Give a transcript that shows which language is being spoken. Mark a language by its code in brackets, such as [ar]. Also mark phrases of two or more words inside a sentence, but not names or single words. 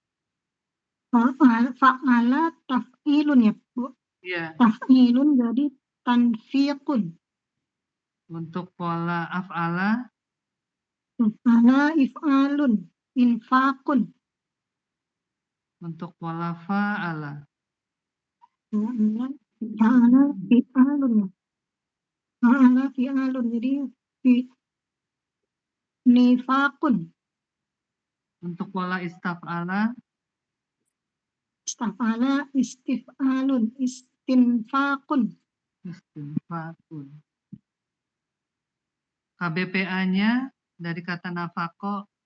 [ar] فعل تفعيل [id] ya, Bu. iya. [ar] تفعيل jadi تنفيق. [id] Untuk pola af'ala [ar] فعل إفعال إنفاق. [id] untuk pola fa'ala [ar] فعل فعال ya. فعل فعال, jadi نفاق. [id] untuk pola istaf'ala [ar] استفعل استفعال استنفاق. استنفاق. [id] KBPA-nya dari kata nafako